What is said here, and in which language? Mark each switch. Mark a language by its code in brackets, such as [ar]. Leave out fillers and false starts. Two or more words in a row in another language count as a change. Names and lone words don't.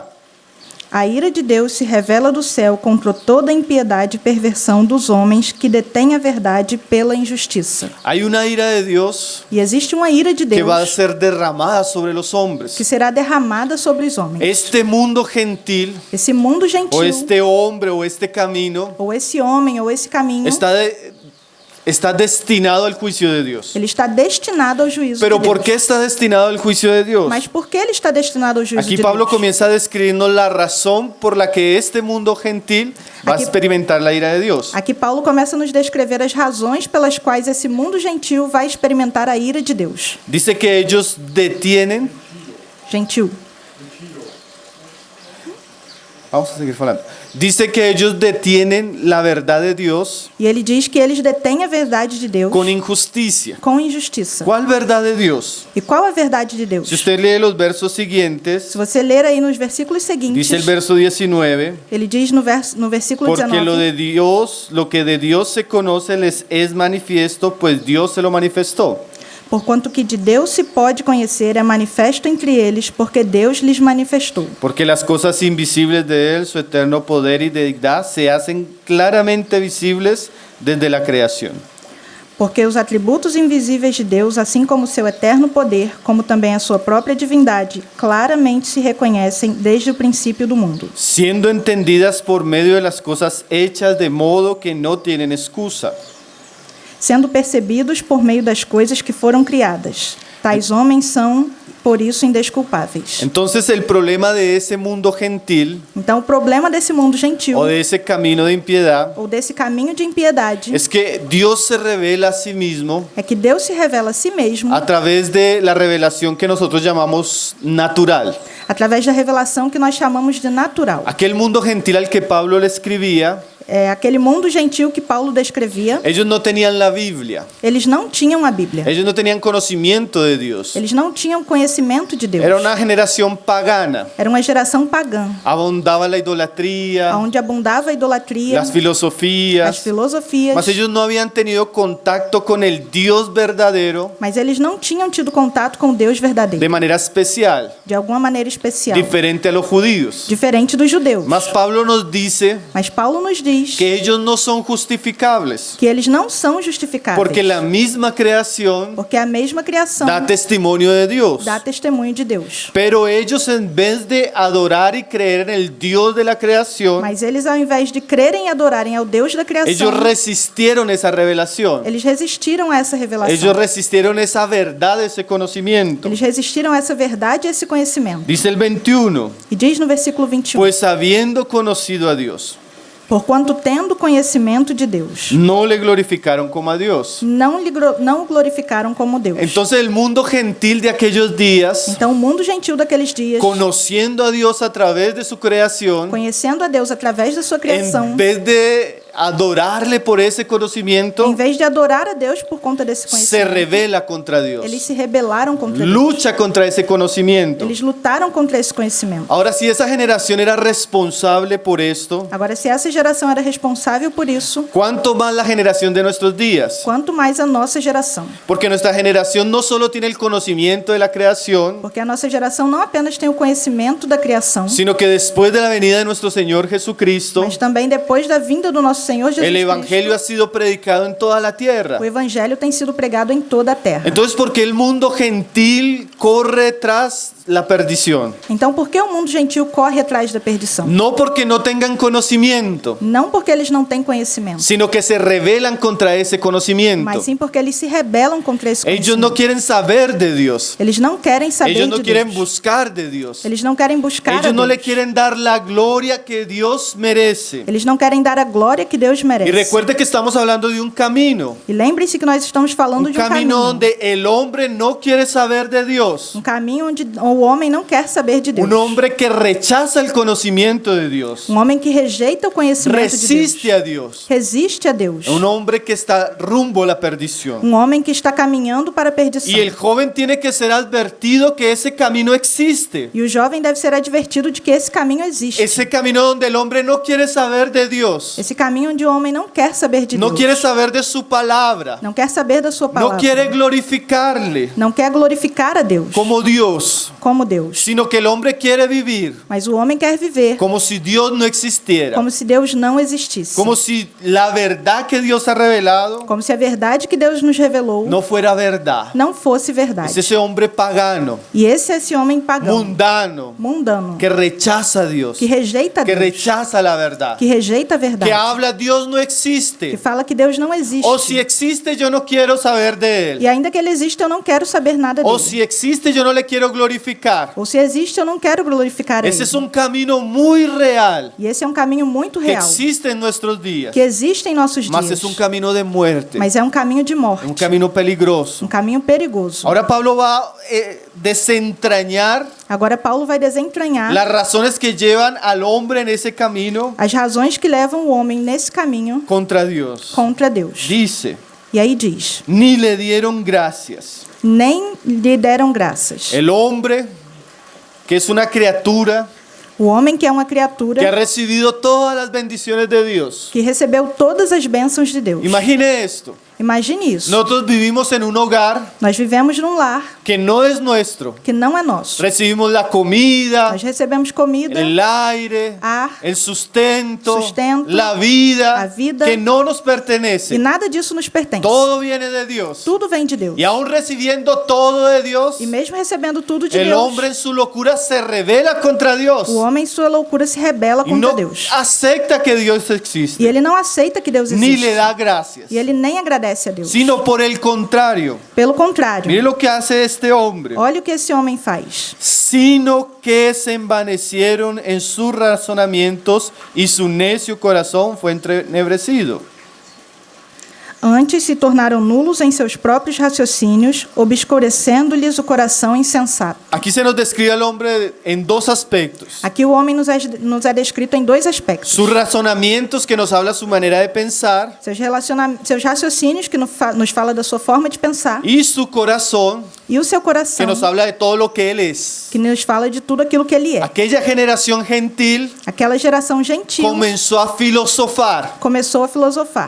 [pt] A ira de Deus se revela do céu contra toda a impiedade e perversão dos homens que detêm a verdade pela injustiça. [es] Hay una ira de Dios [pt] E existe uma ira de [es] que va a [pt] Deus [es] ser derramada sobre los hombres. [pt] que será derramada sobre os homens. [es] Este mundo gentil, [pt] Esse mundo o gentil, [es] este hombre, o este camino, [pt] ou esse homem, ou esse caminho, [es] está destinado al juicio de Dios. [pt] ele está destinado ao juízo [es] Pero [pt] de Deus. [es] ¿por qué está destinado al juicio de Dios? [pt] Mas por que ele está destinado ao juízo [es] Aquí [pt] de [es] Pablo [pt] Deus? [es] comienza a describirnos la razón por la que este mundo gentil va a Aquí- experimentar la ira de Dios. [pt] Aqui Paulo começa a nos descrever as razões pelas quais esse mundo gentil vai experimentar a ira de Deus. [es] Dice que ellos detienen. [pt] Gentil. Vamos a seguir falando. [es] Dice que ellos detienen la verdad de Dios [pt] E ele diz que eles detêm a verdade de Deus [es] con injusticia. [pt] com injustiça. [es] ¿Cuál verdad de Dios? [pt] E qual a verdade de Deus? [es] Si usted lee los versos siguientes, [pt] Se você ler aí nos versículos seguintes, [es] dice el verso 19, [pt] ele diz no versículo [es] porque [pt] 19, [es] lo que de Dios se conoce les es manifiesto, pues Dios se lo manifestó. [pt] porquanto que de Deus se pode conhecer é manifesto entre eles, porque Deus lhes manifestou. [es] Porque las cosas invisibles de Él, su eterno poder y deidad, se hacen claramente visibles desde la creación. [pt] Porque os atributos invisíveis de Deus, assim como seu eterno poder, como também a sua própria divindade, claramente se reconhecem desde o princípio do mundo, [es] Siendo entendidas por medio de las cosas hechas de modo que no tienen excusa. [pt] sendo percebidos por meio das coisas que foram criadas. Tais homens são, por isso, indesculpáveis. [es] Entonces el problema de ese mundo gentil [pt] Então, o problema desse mundo gentil, [es] o de ese camino de impiedad [pt] ou desse caminho de impiedade, [es] es que Dios se revela a sí mismo [pt] é que Deus se revela a si mesmo [es] a través de la revelación que nosotros llamamos natural. [pt] através da revelação que nós chamamos de natural. [es] Aquel mundo gentil al que Pablo le escribía, [pt] É aquele mundo gentil que Paulo descrevia. [es] ellos no tenían la Biblia, [pt] Eles não tinham a Bíblia. [es] ellos no tenían conocimiento de Dios. [pt] Eles não tinham conhecimento de Deus. [es] Era una generación pagana, [pt] Era uma geração pagã, [es] abundaba la idolatría, [pt] onde abundava a idolatria, [es] las [pt] as [es] filosofías, [pt] filosofias, [es] mas ellos no habían tenido contacto con el Dios verdadero [pt] mas eles não tinham tido contato com o Deus verdadeiro, [es] de manera especial, [pt] de alguma maneira especial, [es] diferente a los judíos. [pt] diferente dos judeus. [es] Mas Pablo nos dice [pt] Mas Paulo nos diz [es] que ellos no son justificables, [pt] que eles não são justificáveis, [es] porque la misma creación [pt] porque a mesma criação [es] da testimonio de Dios. [pt] dá testemunho de Deus. [es] Pero ellos, en vez de adorar y creer en el Dios de la creación, [pt] Mas eles, ao invés de crerem e adorarem ao Deus da criação, [es] ellos resistieron esa revelación. [pt] eles resistiram a essa revelação. [es] Ellos resistieron esa verdad, ese conocimiento. [pt] Eles resistiram a essa verdade e esse conhecimento. [es] Dice el 21, [pt] E diz no versículo 21, [es] pues habiendo conocido a Dios, [pt] porquanto tendo conhecimento de Deus, [es] no le glorificaron como a Dios. [pt] não o glorificaram como Deus. [es] Entonces el mundo gentil de aquellos días, [pt] Então o mundo gentil daqueles dias, [es] conociendo a Dios a través de su creación, [pt] conhecendo a Deus através da sua criação, [es] en vez de adorarle por ese conocimiento, [pt] em vez de adorar a Deus por conta desse [es] se [pt] conhecimento, [es] rebela contra Dios. [pt] eles se rebelaram contra Deus. [es] Lucha contra ese conocimiento. [pt] Eles lutaram contra esse conhecimento. [es] Ahora, si esa generación era responsable por esto, [pt] Agora, se essa geração era responsável por isso, [es] ¿cuánto más la generación de nuestros días? [pt] quanto mais a nossa geração. [es] Porque nuestra generación no solo tiene el conocimiento de la creación, [pt] Porque a nossa geração não apenas tem o conhecimento da criação, [es] sino que después de la venida de nuestro Señor Jesucristo, [pt] mas também depois da vinda do nosso Senhor Jesus [es] el Evangelio ha [pt] Cristo, [es] sido predicado en toda la tierra. [pt] o Evangelho tem sido pregado em toda a terra. [es] Entonces, ¿por qué el mundo gentil corre tras la perdición? [pt] Então, por que o mundo gentil corre atrás da perdição? [es] No porque no tengan conocimiento, [pt] Não porque eles não têm conhecimento, [es] sino que se rebelan contra ese conocimiento. [pt] mas sim porque eles se rebelam contra esse [es] Ellos no [pt] conhecimento. [es] quieren saber de Dios. [pt] Eles não querem saber [es] Ellos no [pt] de [es] quieren [pt] Deus. [es] buscar de Dios. [pt] Eles não querem buscar a [es] Ellos no [pt] Deus. [es] le quieren dar la gloria que Dios merece. [pt] Eles não querem dar a glória que Deus [es] Y [pt] merece. [es] recuerde que estamos hablando de un camino. [pt] E lembre-se que nós estamos falando [es] Un [pt] de um [es] camino [pt] caminho. [es] donde el hombre no quiere saber de Dios. [pt] Um caminho onde o homem não quer saber de Deus. [es] Un hombre que rechaza el conocimiento de Dios. [pt] Um homem que rejeita o conhecimento de [es] Resiste [pt] Deus. [es] a Dios. [pt] Resiste a Deus. [es] Un hombre que está rumbo a la perdición. [pt] Um homem que está caminhando para a perdição. [es] Y el joven tiene que ser advertido que ese camino existe. [pt] E o jovem deve ser advertido de que esse caminho existe. [es] Ese camino donde el hombre no quiere saber de Dios. [pt] Esse caminho onde o homem não quer saber de [es] No [pt] Deus. [es] quiere saber de su palabra. [pt] Não quer saber da sua palavra. [es] No quiere glorificarle [pt] Não quer glorificar a Deus [es] como Dios, [pt] como Deus. [es] sino que el hombre quiere vivir [pt] Mas o homem quer viver [es] como si Dios no existiera, [pt] como se Deus não existisse. [es] como si la verdad que Dios ha revelado [pt] Como se a verdade que Deus nos revelou [es] no fuera verdad. [pt] não fosse verdade. [es] Es ese hombre pagano, [pt] E esse é esse homem pagão, [es] mundano, [pt] mundano, [es] que rechaza a Dios, [pt] que rejeita [es] que [pt] Deus, [es] rechaza la verdad, [pt] que rejeita a verdade, [es] que habla Dios no [pt] que [es] existe, [pt] fala que Deus não existe. [es] o si existe yo no quiero saber de él, [pt] E ainda que ele exista, eu não quero saber nada [es] o [pt] dele. [es] si existe yo no le quiero glorificar. [pt] Ou se existe, eu não quero glorificar a [es] Ese [pt] ele. [es] es un camino muy real [pt] E esse é um caminho muito [es] que [pt] real, [es] existe en nuestros días, [pt] que existe em nossos [es] mas [pt] dias. [es] es un camino de muerte, [pt] Mas é um caminho de morte, [es] un camino peligroso. [pt] um caminho perigoso. [es] Ahora Pablo va a desentrañar [pt] Agora Paulo vai desentranhar [es] las razones que llevan al hombre en ese camino [pt] as razões que levam o homem nesse caminho [es] contra Dios. [pt] contra Deus. [es] Dice, [pt] E aí diz: [es] ni le dieron gracias. [pt] nem lhe deram graças. [es] El hombre, que es una criatura [pt] O homem que é uma [es] que ha [pt] criatura [es] recibido todas las bendiciones de Dios. [pt] que recebeu todas as bênçãos de Deus. [es] Imagine esto. [pt] Imagine isso. [es] Nosotros vivimos en un hogar [pt] Nós vivemos num lar [es] que no es nuestro. [pt] que não é nosso. [es] Recibimos la comida, [pt] Nós recebemos comida, [es] el aire, [pt] ar, [es] el sustento, [pt] sustento, [es] la vida, [pt] a vida, [es] que no nos [pt] e [es] pertenece. [pt] nada disso nos pertence. [es] Todo viene de Dios. [pt] Tudo vem de Deus. [es] Y aún recibiendo todo de Dios, [pt] E mesmo recebendo tudo de [es] el [pt] Deus, [es] hombre en su locura se rebela contra Dios [pt] o homem em sua loucura se rebela [es] y [pt] contra [es] no [pt] Deus. [es] acepta que Dios [pt] E [es] existe, [pt] ele não aceita que Deus [es] ni [pt] existe. [es] le da gracias, [pt] E ele nem agradece a Deus. [es] sino por el contrario. [pt] Pelo contrário, [es] Mire lo que hace este hombre. [pt] olha o que esse homem faz. [es] Sino que se envanecieron en sus razonamientos y su necio corazón fue entenebrecido. [pt] Antes se tornaram nulos em seus próprios raciocínios, obscurecendo-lhes o coração insensato. [es] Aquí se nos describe al hombre en dos aspectos. [pt] Aqui o homem nos é descrito em dois aspectos. [es] Sus razonamientos, que nos habla su manera de pensar, [pt] Seus raciocínios, que nos fala da sua forma de pensar, [es] y su corazón, [pt] e o seu [es] que [pt] coração, [es] nos habla de todo lo que él es. [pt] que nos fala de tudo aquilo que ele é. [es] Aquella generación gentil [pt] Aquela geração gentil [es] comenzó a filosofar, [pt] começou a filosofar,